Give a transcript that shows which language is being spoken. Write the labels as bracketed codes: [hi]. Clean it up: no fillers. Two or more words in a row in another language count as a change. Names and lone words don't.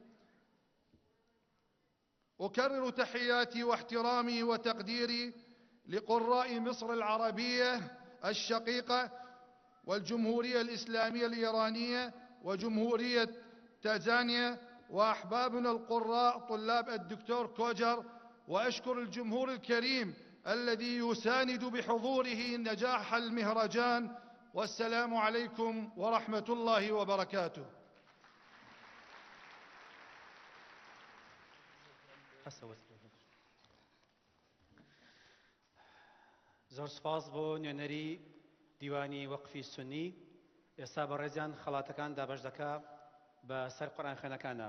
[ar] أكرر تحياتي واحترامي وتقديري لقراء مصر العربية الشقيقة والجمهورية الإسلامية الإيرانية وجمهورية تنزانيا وأحبابنا القراء طلاب الدكتور كوجر، وأشكر الجمهور الكريم الذي يساند بحضوره نجاح المهرجان. والسلام عليكم ورحمة الله وبركاته. [ckb] زۆر سپاس بۆ نوێنەری دیوانی وەقفی سونی. ئێستا بەڕێزیان خەڵاتەکان دابەش دەکا بە سەر قورئانخوێنەکانە.